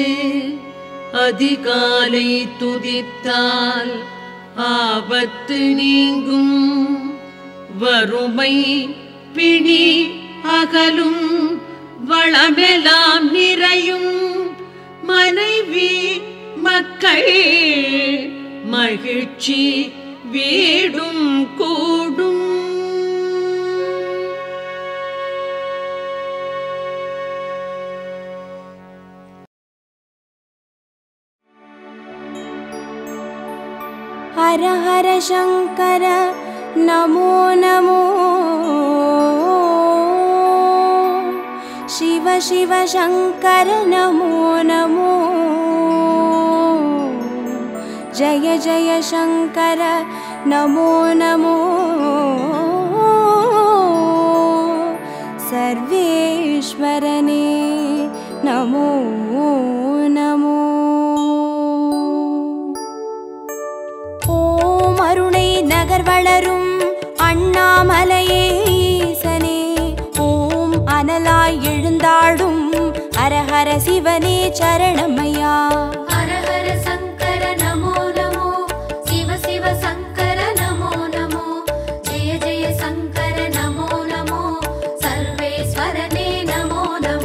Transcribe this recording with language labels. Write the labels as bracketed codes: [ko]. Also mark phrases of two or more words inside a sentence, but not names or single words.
[ta] அதிகாலை துதித்தால் ஆபத்து நீங்கும் வறுமை பிணி அகலும் வளமெல்லாம் நிறையும் மனைவி மக்கள் மகிழ்ச்சி வீடும் கூடும் [sa] हर हर शंकर नमो नमो शिव शिव शंकर नमो नमो जय जय शंकर नमो नमो सर्वेश्वरने नमो नमो [ta] ஓம் அருணை நகர் வளரும் அண்ணாமலையே ஈசனே ஓம் அனலாய் எழுந்தாடும் ஹரஹர சிவனே சரணமையா [sa] हर हर शङ्कर नमो नमो शिव शिव शङ्कर नमो नमो जय जय शङ्कर नमो नमो सर्वेश्वरने नमो नमो